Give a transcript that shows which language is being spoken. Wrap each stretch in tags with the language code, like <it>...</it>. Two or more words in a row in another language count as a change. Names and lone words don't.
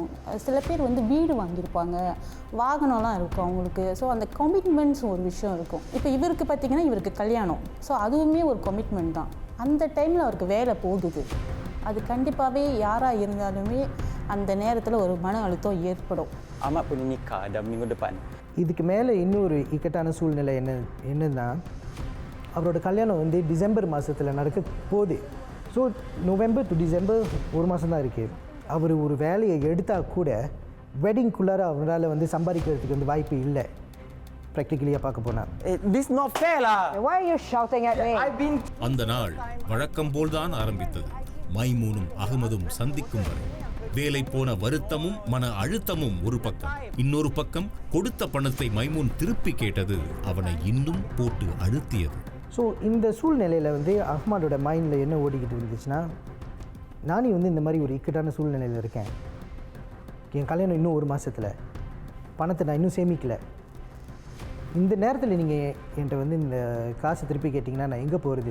<ta>சில பேர் வந்து வீடு வாங்கியிருப்பாங்க, வாகனம்லாம் இருக்கும் அவங்களுக்கு. ஸோ அந்த கமிட்மெண்ட்ஸ் ஒரு விஷயம் இருக்கும். இப்போ இவருக்கு பார்த்திங்கன்னா இவருக்கு கல்யாணம், ஸோ அதுவுமே ஒரு கமிட்மெண்ட் தான். அந்த டைமில் அவருக்கு வேலை போகுது, அது கண்டிப்பாகவே யாராக இருந்தாலுமே அந்த நேரத்தில் ஒரு மன அழுத்தம் ஏற்படும்.</ta> <ms>Ahmad punya nikah dah minggu depan.</ms> <ta>இதுக்கு மேலே இன்னொரு இக்கட்டான சூழ்நிலை என்னன்னா அவரோட கல்யாணம் வந்து டிசம்பர் மாதத்தில் நடக்க போகுது. ஸோ நவம்பர் டு டிசம்பர் ஒரு மாதம் தான் இருக்குது. அவர் ஒரு வேலையை எடுத்தால் கூட வெட்டிங்குள்ளார அவரால் வந்து சம்பாதிக்கிறதுக்கு வந்து வாய்ப்பு இல்லை ப்ராக்டிக்கலியாக பார்க்க போனால்.</ta> <en>This not fair lah. Why are you shouting at me?</en> <ta>அந்த நாள் வழக்கம் போல்தான் ஆரம்பித்தது. மைமூனும் அகமதும் சந்திக்கும் வரை வேலை போன வருத்தமும் மன அழுத்தமும் ஒரு பக்கம், இன்னொரு பக்கம் கொடுத்த பணத்தை மைமூன் திருப்பி கேட்டது அவனை இன்னும் போட்டு அழுத்தியது. ஸோ இந்த சூழ்நிலையில் வந்து அஹ்மதோட மைண்டில் என்ன ஓடிக்கிட்டு இருந்துச்சுன்னா, நானே வந்து இந்த மாதிரி ஒரு இக்கட்டான சூழ்நிலையில் இருக்கேன், என் கல்யாணம் இன்னும் ஒரு மாதத்தில், பணத்தை நான் இன்னும் சேமிக்கலை, இந்த நேரத்தில் நீங்கள் என்கிட்ட வந்து இந்த காசை திருப்பி கேட்டிங்கன்னா நான் எங்கே போகிறது?</ta>